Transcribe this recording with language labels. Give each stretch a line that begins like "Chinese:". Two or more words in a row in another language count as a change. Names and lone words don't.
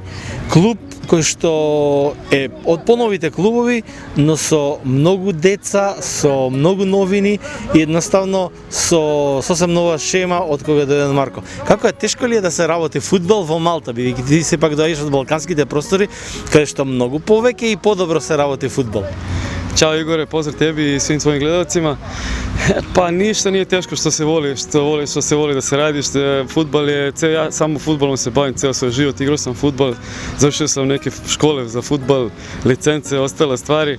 Macedonian: Клуб кој што е од поновите клубови, но со многу деца, со многу новини и едноставно со сосем нова шема од кога дојде Марко. Како е, тешко ли е да се работи фудбал во Малта, бидејќи ти сепак доаѓаш од балканските простори, каде што многу повеќе и подобро се работи фудбал?
Serbian: Ćao Igore, pozdrav tebi i svim svojim gledalcima. Pa ništa nije teško što se voli da se radi, fudbal je, ja samo fudbalom se bavim ceo svoj život, igrao sam fudbal, završio sam neke škole za fudbal, licence, ostale stvari.